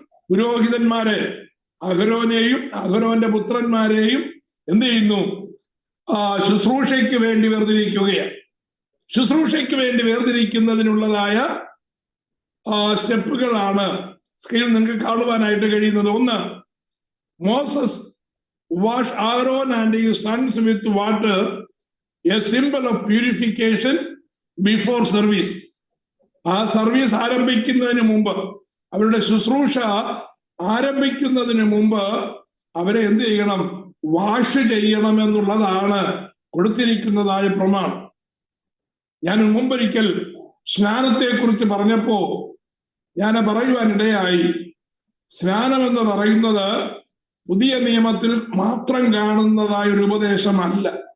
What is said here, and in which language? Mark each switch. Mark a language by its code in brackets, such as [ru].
[ml] പുരോഹിതന്മാരെ, അഹരോനെയും അഹരോന്റെ പുത്രന്മാരെയും എന്ത് ചെയ്യുന്നു? ശുശ്രൂഷയ്ക്ക് വേണ്ടി വേർതിരിക്കുകയാണ്. ശുശ്രൂഷയ്ക്ക് വേണ്ടി വേർതിരിക്കുന്നതിനുള്ളതായ സ്റ്റെപ്പുകളാണ് സ്ക്രീനിൽ നിങ്ങൾക്ക് കാണുവാനായിട്ട് കഴിയുന്നത്. [en] ഒന്ന്, Moses wash Aaron and his sons with water, a symbol of purification before service. [ml] ആ സർവീസ് ആരംഭിക്കുന്നതിന് മുമ്പ്, അവരുടെ ശുശ്രൂഷ ആരംഭിക്കുന്നതിന് മുമ്പ് അവരെ എന്ത് ചെയ്യണം? വാഷ് ചെയ്യണം എന്നുള്ളതാണ് കൊടുത്തിരിക്കുന്നതായ പ്രമാണം. ഞാൻ മുമ്പൊരിക്കൽ സ്നാനത്തെ കുറിച്ച് പറഞ്ഞപ്പോ ഞാൻ പറയുവാനിടയായി, സ്നാനം എന്ന് പറയുന്നത് പുതിയ നിയമത്തിൽ മാത്രം കാണുന്നതായ ഒരു ഉപദേശമല്ല.